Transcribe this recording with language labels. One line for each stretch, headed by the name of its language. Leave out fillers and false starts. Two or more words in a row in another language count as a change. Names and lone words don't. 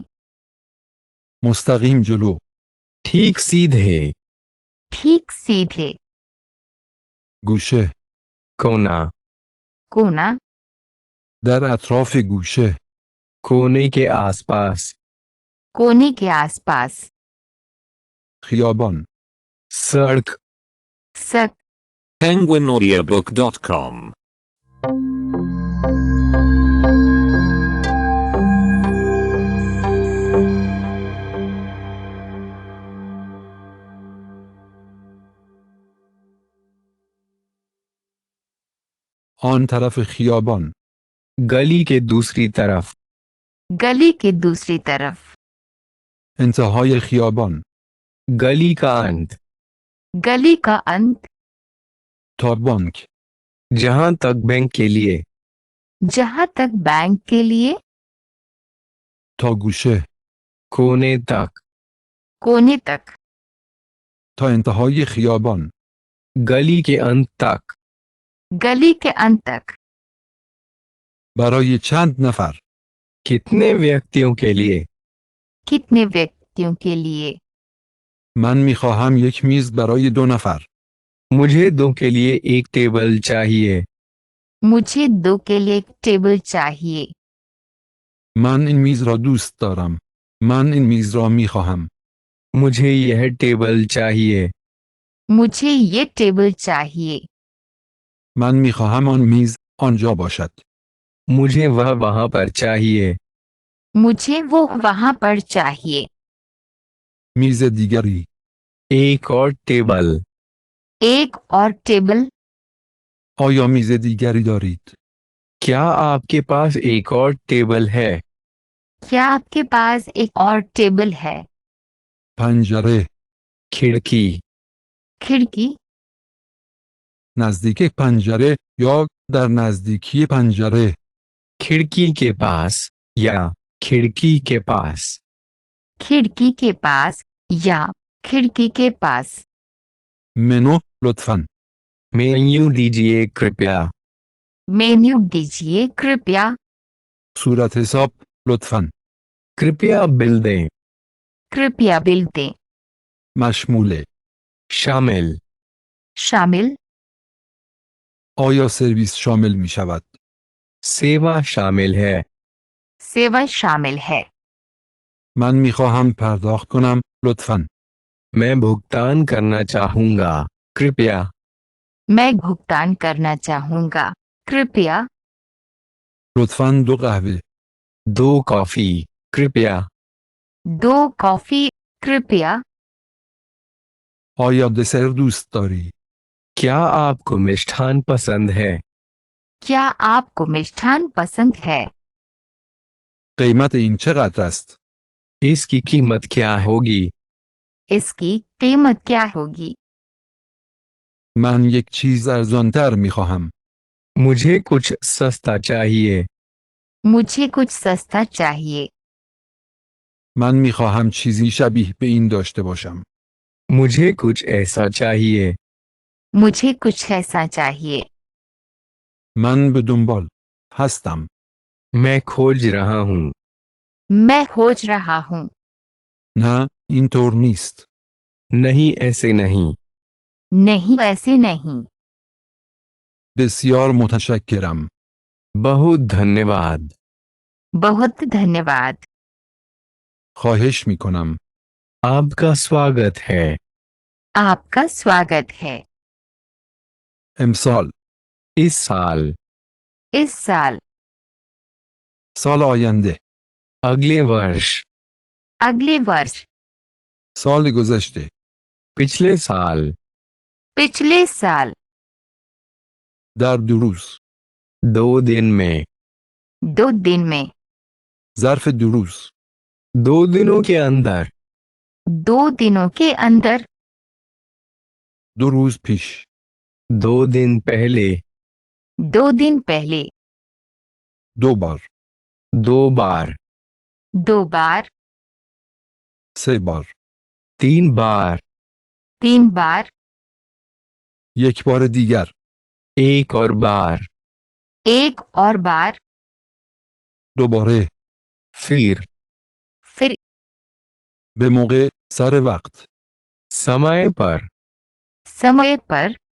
Persian: مستقیم جلو.
Hindi: ठीक सीधे, ठीक सीधे।
Persian: گوشه.
Hindi: कोना, कोना,
Persian: در اطراف گوشه.
Hindi: कोने के आसपास, कोने के आसपास।
Persian: خیابان.
Hindi: सड़क, सक, penguinaudiobook.com
Persian: آن طرف خیابان.
Hindi: गली के दूसरी तरफ, गली के दूसरी तरफ।
Persian: انتهای خیابان.
Hindi: गली का अंत, गली का अंत।
Persian: تا بانک.
Hindi: जहां तक बैंक के लिए, जहां तक बैंक के लिए।
Persian: تا گوشه.
Hindi: कोने तक, कोने तक।
Persian: تا انتهای خیابان.
Hindi: गली के अंत तक, गली के अंत तक।
Persian: برای چند نفر.
Hindi: कितने व्यक्तियों के लिए, कितने व्यक्तियों के लिए।
Persian: من میخواهم یک میز برای 2 نفر.
Hindi: मुझे दो के लिए एक टेबल चाहिए। मुझे दो के लिए एक टेबल चाहिए।
Persian: من این میز را دوست دارم. من این میز را میخواهم.
Hindi: मुझे यह टेबल चाहिए। मुझे ये टेबल चाहिए।
Persian: من میخواهم آن میز آنجا باشد.
Hindi: मुझे वह वहां पर चाहिए। मुझे वो वहां पर चाहिए।
Persian: میز دیگری.
Hindi: एक और टेबल। एक और टेबल।
Persian: آیا میز دیگری دارید؟
Hindi: क्या आपके पास एक और टेबल है? क्या आपके पास एक और टेबल है?
Persian: پنجره.
Hindi: खिड़की। खिड़की।
Persian: نزدیک پنجره یا در نزدیکی پنجره.
Hindi: खिड़की के पास या खिड़की के पास। खिड़की के पास या खिड़की के पास।
Persian: منو لطفاً.
Hindi: मेन्यू दीजिए कृपया। मेन्यू दीजिए कृपया।
Persian: صورت حساب لطفاً.
Hindi: कृपया बिल दें। कृपया बिल दें।
Persian: مشموله.
Hindi: शामिल। शामिल।
Persian: آیا سرویس شامل می شود؟
Hindi: सेवा शामिल है। सेवा शामिल है।
Persian: من می خواهم پرداخت کنم لطفاً.
Hindi: मैं भुगतान करना चाहूंगा कृपया। मैं भुगतान करना चाहूंगा कृपया।
Persian: لطفاً 2 قهوه.
Hindi: 2 कॉफी कृपया। 2 कॉफी कृपया।
Persian: آیا دسر دوست داری؟
Hindi: क्या आपको मिष्ठान पसंद है? क्या आपको मिष्ठान पसंद है?
Persian: قیمت این چقدر است؟
Hindi: इसकी कीमत क्या होगी? इसकी कीमत क्या होगी?
Persian: من یک چیز ارزانتر می خواهم.
Hindi: मुझे कुछ सस्ता चाहिए। मुझे कुछ सस्ता चाहिए।
Persian: من می خواهم چیزی شبیه به این داشته باشم.
Hindi: मुझे कुछ ऐसा चाहिए। मुझे कुछ ऐसा चाहिए।
Persian: من به دنبال هستم.
Hindi: मैं खोज रहा हूँ। मैं खोज रहा हूँ।
Persian: نه اینطور نیست.
Hindi: नहीं ऐसे नहीं। नहीं ऐसे नहीं।
Persian: بسیار متشکرم.
Hindi: बहुत धन्यवाद। बहुत धन्यवाद।
Persian: خواهش می کنم.
Hindi: आपका स्वागत है। आपका स्वागत है।
Persian: امسال.
Hindi: इस साल। इस साल।
Persian: سال آینده.
Hindi: अगले वर्ष। अगले वर्ष।
Persian: سال گذشته.
Hindi: पिछले साल। पिछले साल।
Persian: در 2 روز.
Hindi: 2 दिन में, 2 दिन में,
Persian: ظرف 2 روز
Hindi: 2 दिनों के अंदर, 2 दिनों के अंदर,
Persian: 2 روز پیش
Hindi: 2 दिन पहले, 2 दिन पहले,
Persian: 2 بار
Hindi: 2 बार, 2 बार,
Persian: 3 بار
Hindi: 3 बार, 3 बार,
Persian: 1 بار دیگر
Hindi: एक और बार, एक और बार,
Persian: دوباره
Hindi: फिर, फिर,
Persian: به موقع سر وقت
Hindi: समय पर, समय पर,